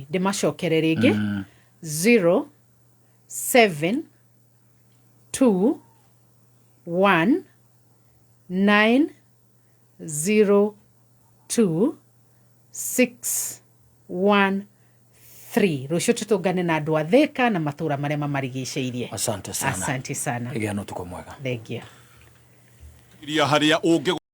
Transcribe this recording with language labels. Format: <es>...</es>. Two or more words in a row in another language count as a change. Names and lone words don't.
<ki>Ndĩmacokere rĩngĩ 0721902613. Rũciũ tũtũngane na andũ a Thika na matũra marĩa mamarigicĩirie.</ki> <sw>Asante sana. Asante sana.</sw> <ki>Igano tuko mwega.</ki> <en>Thank you.</en>